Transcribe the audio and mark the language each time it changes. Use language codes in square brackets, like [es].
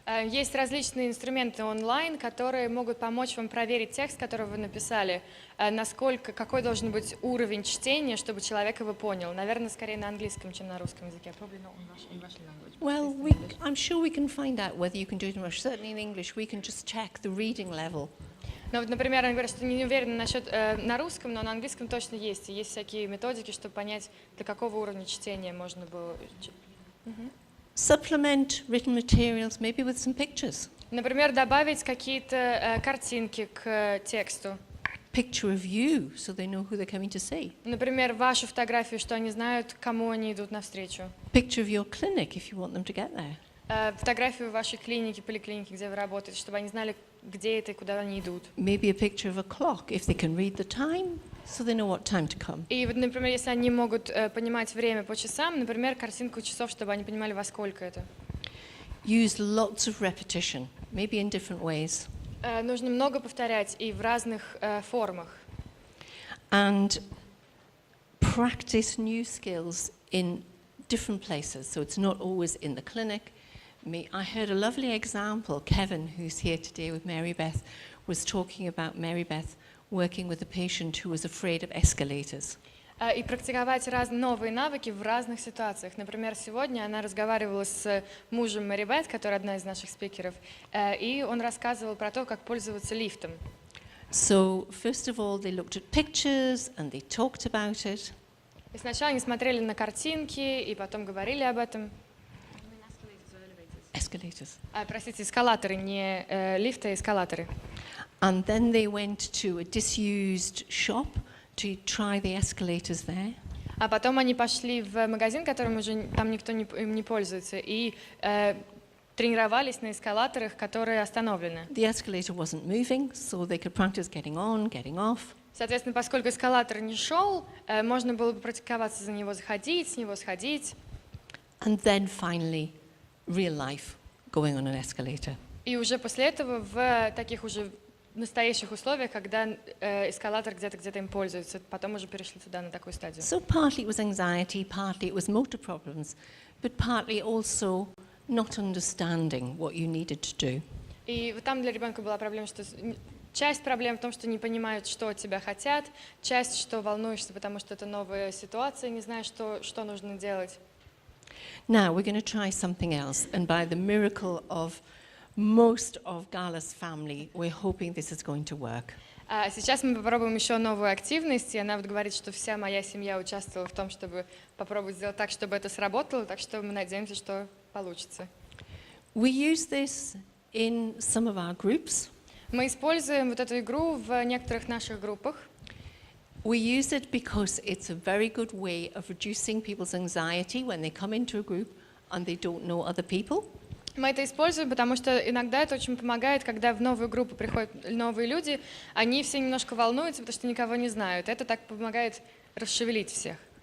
[ru] Есть различные инструменты онлайн, которые могут помочь вам проверить текст, который вы написали, насколько, какой должен быть уровень чтения, чтобы человек его понял. Наверное, скорее на английском, чем на русском языке. [en] Well, I'm sure we can find out whether you can do it in Russian. Certainly in English, we can just check the reading level. [ru] Но вот, например, они говорят, что не уверены насчет на русском, но на английском точно есть. И есть всякие методики, чтобы понять, до какого уровня чтения можно было. [en] Supplement written materials, maybe with some pictures. [ru] Например, добавить какие-то картинки к тексту. [en] Picture of you, so they know who they're coming to see. [ru] Например, вашу фотографию, что они знают, кому они идут навстречу. [en] Picture of your clinic, if you want them to get there. [ru] Фотографию вашей клиники, поликлиники, где вы работаете, чтобы они знали, где это и куда они идут. [en] Maybe a picture of a clock, if they can read the time, so they know what time to come. [ru] И вот, например, если они могут понимать время по часам, например, картинку часов, чтобы они понимали, во сколько это. [en] Use lots of repetition, maybe in different ways. [ru] Нужно много повторять и в разных формах. [en] And practice new skills in different places, so it's not always in the clinic. I heard a lovely example. Kevin, who's here today with Mary Beth, was talking about Mary Beth working with a patient who was afraid of escalators. [ru] И практиковать новые навыки в разных ситуациях. Например, сегодня она разговаривала с мужем Мэри Бет, который одна из наших спикеров, и он рассказывал про то, как пользоваться лифтом. [en] So, first of all, they looked at pictures and they talked about it. [ru] И сначала они смотрели на картинки, и потом говорили об этом. [en] Escalators. [ru] Простите, эскалаторы, не лифты, а эскалаторы. [en] And then they went to a disused shop to try the escalators there. [ru] А потом они пошли в магазин, которым уже там никто им не пользуется, и тренировались на эскалаторах, которые остановлены. [en] The escalator wasn't moving, so they could practice getting on, getting off. [ru] Соответственно, поскольку эскалатор не шел, можно было бы практиковаться за него заходить, с него сходить. [en] And then finally, real life, going on an escalator. [ru] И уже после этого в таких уже настоящих условиях, когда эскалатор где-то им пользуется, потом уже перешли туда, на такую стадию. [en] So partly it was anxiety, partly it was motor problems, but partly also not understanding what you needed to do. [ru] И вот там для ребенка была проблема, что часть проблем в том, что не понимают, что от тебя хотят, часть, что волнуешься, потому что это новая ситуация, не знаешь, что нужно делать. [en] Now we're going to try something else, and by the miracle of most of Gala's family, we're hoping this is going to work. [ru] А сейчас мы попробуем еще новую активность, и она вот говорит, что вся моя семья участвовала в том, чтобы попробовать сделать так, чтобы это сработало, так что мы надеемся, что получится. [en] We use this in some of our groups. [ru] Мы используем вот эту игру в некоторых наших группах. [en] We use it because it's a very good way of reducing people's anxiety when they come into a group and they don't know other people. [ru] Мы это используем, потому что иногда это очень помогает, когда в новую группу приходят новые люди, они все немножко волнуются, потому что никого не знают. Это так помогает расшевелить всех.